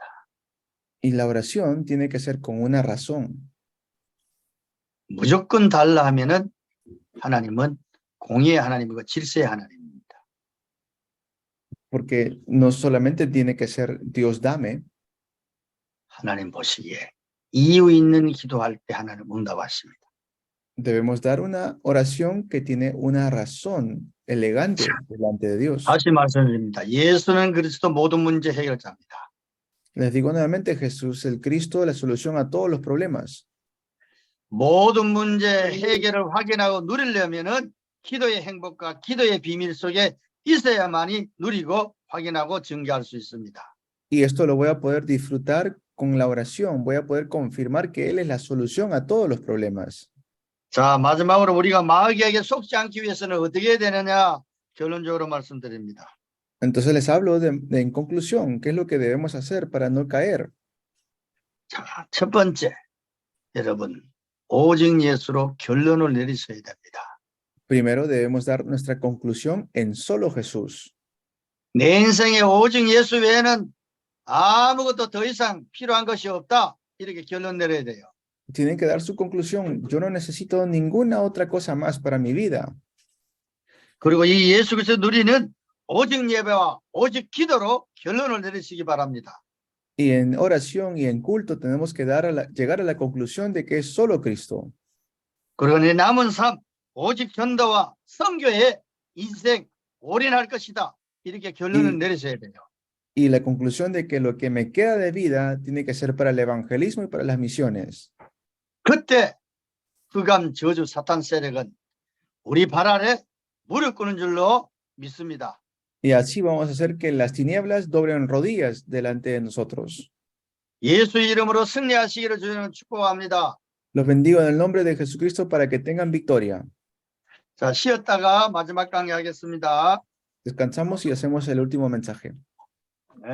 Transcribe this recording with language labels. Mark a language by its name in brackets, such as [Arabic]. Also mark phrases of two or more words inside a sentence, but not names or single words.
[Spanish] Y la oración tiene que ser con una razón. [Korean] 무조건 달라 하면은 하나님은 공의의 하나님이고 질서의 하나님입니다. [Spanish] Porque no solamente tiene que ser Dios dame, [Korean] 하나님 보시기에 이유 있는 기도할 때 하나님 응답하십니다. [Spanish] debemos dar una oración que tiene una razón elegante delante de Dios. [Korean] 다시 말씀드립니다. 예수는 그리스도 모든 문제 해결자입니다. [Spanish] Les digo nuevamente, Jesús, el Cristo, la solución a todos los problemas. [Korean] 모든 문제 해결을 확인하고 누리려면은 기도의 행복과 기도의 비밀 속에 있어야만이 누리고 확인하고 증거할 수 있습니다. [Spanish] Y esto lo voy a poder disfrutar con la oración. Voy a poder confirmar que Él es la solución a todos los problemas. [Korean] 자, 마지막으로 우리가 마귀에게 속지 않기 위해서는 어떻게 해야 되느냐 결론적으로 말씀드립니다. [Spanish] Entonces les hablo en conclusión, ¿qué es lo que debemos hacer para no caer? [Korean] 자, 첫 번째, 여러분 오직 예수로 결론을 내리셔야 됩니다. [Spanish] Primero debemos dar nuestra conclusión en solo Jesús. [Korean] 내 인생에 오직 예수 외에는 아무것도 더 이상 필요한 것이 없다. 이렇게 결론 내려야 돼요. [Spanish] Tienen que dar su conclusión. Yo no necesito ninguna otra cosa más para mi vida. [Korean] 그리고 이 예수 그리스도 누리는 오직 예배와 오직 기도로 결론을 내리시기 바랍니다. [Spanish] Y en oración y en culto tenemos que llegar a la conclusión de que es solo Cristo. [Korean] 그리고 내 남은 삶 오직 전도와 선교에 인생 올인할 것이다. 이렇게 결론을 내리셔야 돼요. [Spanish] Y la conclusión de que lo que me queda de vida tiene que ser para el evangelismo y para las misiones. [Korean] 그때 흑암 저주 사탄 세력은 우리 발 아래 무릎 꿇는 줄로 믿습니다. [Spanish] Y así vamos a hacer que las tinieblas doblen rodillas delante de nosotros. [Korean] 예수 이름으로 승리하시기를 주님은 축복합니다. [Spanish] Los bendigo en el nombre de Jesucristo para que tengan victoria. [Korean] 자, 쉬었다가 마지막 강의하겠습니다. [Spanish] Descansamos y hacemos el último mensaje.